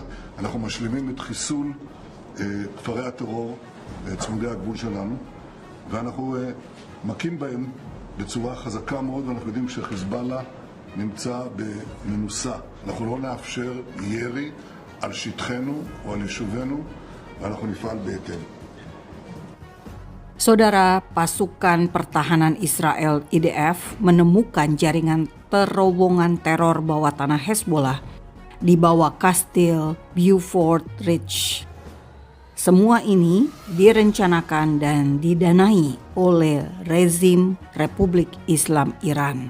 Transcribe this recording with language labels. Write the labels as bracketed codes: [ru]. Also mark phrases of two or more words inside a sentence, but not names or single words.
[he] אנחנו משלימים את חיסול כפרי הטרור צמודי הגבול שלנו, ואנחנו מכים בהם בצורה חזקה מאוד, ואנחנו יודעים שחיזבאללה נמצא במנוסה. אנחנו לא נאפשר ירי על שטחנו או על יישובינו, ואנחנו נפעל בהתאם. [id] Saudara, pasukan pertahanan Israel IDF menemukan jaringan terowongan teror bawah tanah Hezbollah di bawah Kastil Beaufort Ridge. Semua ini direncanakan dan didanai oleh rezim Republik Islam Iran.